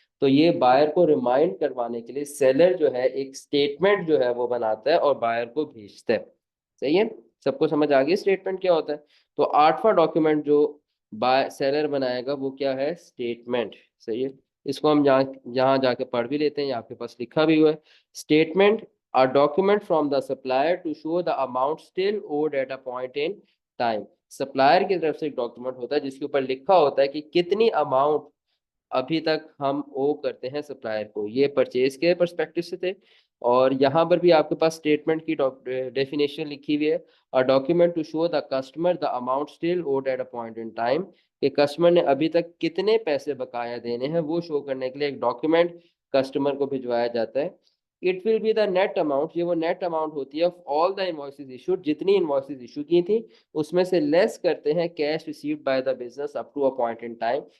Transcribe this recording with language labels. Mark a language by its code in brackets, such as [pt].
[ur] تو یہ بائر کو ریمائنڈ کروانے کے لیے سیلر جو ہے ایک اسٹیٹمنٹ جو ہے وہ بناتا ہے اور بائر کو بھیجتا ہے. صحیح ہے؟ سب کو سمجھ آ گئی اسٹیٹمنٹ کیا ہوتا ہے؟ تو 8واں ڈاکیومنٹ جو سیلر بنائے گا وہ کیا ہے؟ اسٹیٹمنٹ. صحیح ہے؟ اس کو ہم یہاں جا کے پڑھ بھی لیتے ہیں، یہ آپ کے پاس لکھا بھی ہوا ہے. [en] Statement a document from the supplier to show the amount still owed at a point in time. [ur] Supplier کی طرف سے ایک ڈاکیومنٹ ہوتا ہے جس کے اوپر لکھا ہوتا ہے کہ کتنی اماؤنٹ ابھی تک ہم او کرتے ہیں سپلائر کو. یہ پرچیز کے پرسپیکٹو سے تھے، اور یہاں پر بھی آپ کے پاس اسٹیٹمنٹ کی ڈیفینیشن لکھی ہوئی ہے. [en] A document to show the customer the amount still owed at a point in time. [ur] کہ کسٹمر نے ابھی تک کتنے پیسے بقایا دینے ہیں وہ شو کرنے کے لیے ایک ڈاکیومنٹ کسٹمر کو بھجوایا جاتا ہے. [en] it will be the net amount, [ur] یہ وہ نیٹ اماؤنٹ ہوتی ہے [en] of all the invoices issued, [ur] جتنی انوائسز ایشو کی تھیں اس میں سے لیس کرتے ہیں [en] Cash received by the business up to a point in time.